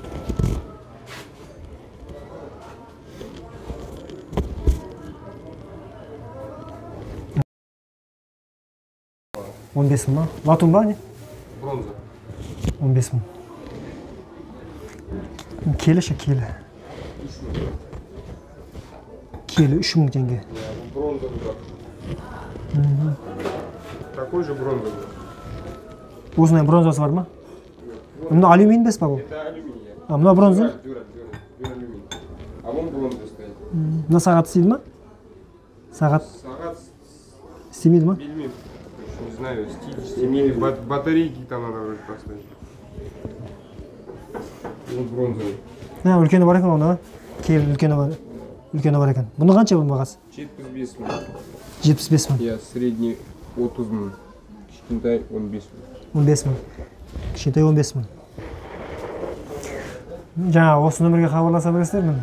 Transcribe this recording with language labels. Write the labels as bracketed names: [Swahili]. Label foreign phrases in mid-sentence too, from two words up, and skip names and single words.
[Kazakh] Он 15 мың ба? Латун ба не? Бронза. 15 мың. Келі ше, келі. Келі 3 мың теңге. [Russian] Бронза. Такой же бронза. [Kazakh] Осындай бронзасы бар ма? Мына алюминий бес па бұл? [Russian] Это алюминий. [Kazakh] Мына бронза? Дюралюминий. [Russian] А вон бронза стоит. [Kazakh] Мына сағат істейді ма? Сағат Сағат істемейді ма? Бельмин. [Russian] Не знаю, стиль, батарейки там надо вроде поставить. Вот бронзовый. [Kazakh] Үлкені бар екен оны. Келі үлкені бар екен. Бұны қанша бұл бағасы? 75 мың. 75 мың. Средний 30 мың. Кішкентай 15 мың. 15 мың. Кішкентай 15 мың. Жаңа осы нөмірге хабарласа бересіздер міне.